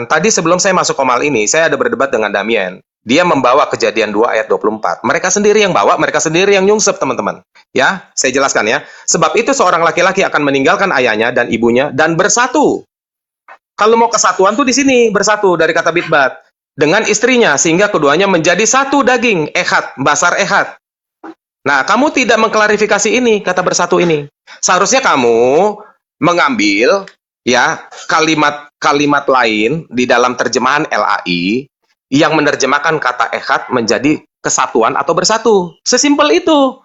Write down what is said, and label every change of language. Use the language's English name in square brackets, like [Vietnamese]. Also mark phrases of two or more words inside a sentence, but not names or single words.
[Indonesian] Tadi sebelum saya masuk komal ini, saya ada berdebat dengan Damien. Dia membawa Kejadian 2 ayat 24. Mereka sendiri yang bawa, mereka sendiri yang nyungsep, teman-teman. Ya, saya jelaskan ya. Sebab itu seorang laki-laki akan meninggalkan ayahnya dan ibunya dan bersatu. Kalau mau kesatuan tuh di sini, bersatu dari kata bitbat. Dengan istrinya, sehingga keduanya menjadi satu daging, [Hebrew] אחד, בשר אחד. [Indonesian] Nah, kamu tidak mengklarifikasi ini, kata bersatu ini. Seharusnya kamu mengambil ya kalimat-kalimat lain di dalam terjemahan LAI yang menerjemahkan kata ehad menjadi kesatuan atau bersatu. Sesimpel itu.